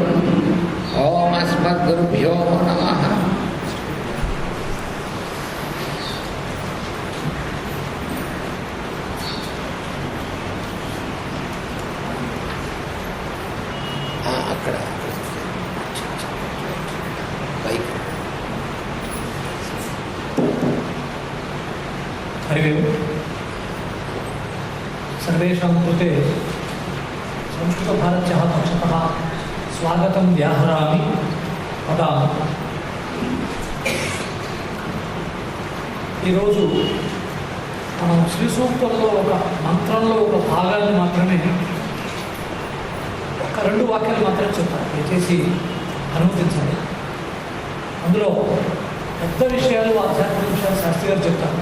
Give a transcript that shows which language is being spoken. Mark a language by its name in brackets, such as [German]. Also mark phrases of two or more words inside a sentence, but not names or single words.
[Sanskrit] ఓం అస్మద్గురుభ్యో నమః. [Telugu] అక్కడ పైకి [Sanskrit] हरि ओम्. सर्वेषां कृते संस्कृतभारत्याः पक्षतः स्वागतं व्याहरामि वदामि. [Telugu] ఈరోజు మనం శ్రీ సూక్తంలో ఒక మంత్రంలో ఒక భాగాన్ని మాత్రమే ఒక 2 వాక్యాలు మాత్రమే చెప్తాను, దయచేసి అనుమతించండి. అందులో పెద్ద విషయాలు ఆధ్యాత్మిక విషయాలు శాస్త్రి గారు చెప్తారు.